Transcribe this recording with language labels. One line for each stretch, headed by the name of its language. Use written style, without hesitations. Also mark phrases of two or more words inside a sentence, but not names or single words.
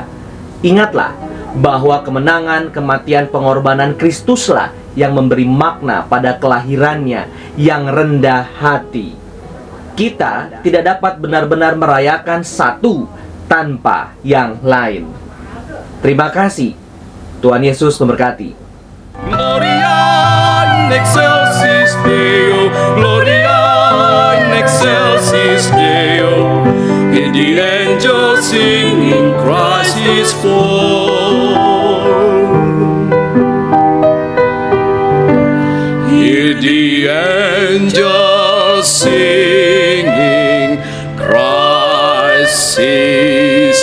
Indonesian: Ingatlah bahwa kemenangan kematian pengorbanan Kristuslah yang memberi makna pada kelahirannya yang rendah hati. Kita tidak dapat benar-benar merayakan satu tanpa yang lain. Terima kasih. Tuhan Yesus memberkati.
Latin: Gloria in excelsis Deo, Gloria in excelsis Deo.
English: Hear the angels singing, Christ is born. Hear the angels singing, Christ is